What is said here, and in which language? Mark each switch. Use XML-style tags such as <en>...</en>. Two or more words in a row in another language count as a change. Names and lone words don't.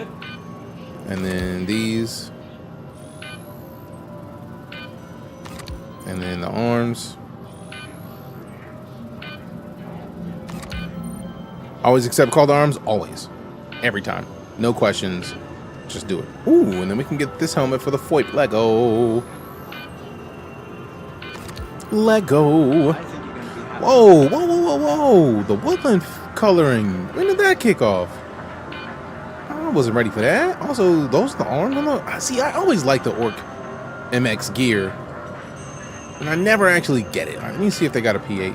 <en>And then these. And then the arms. Always accept call to arms, always. Every time. No questions. Just do it. Ooh, and then we can get this helmet for the FOIP. Lego. Lego. Whoa, whoa, whoa, whoa, whoa. The woodland coloring. When did that kick off? I wasn't ready for that. Also, those are the arms. See, I always like the Orc MX gear, and I never actually get it. All right, let me see if they got a P8.</en>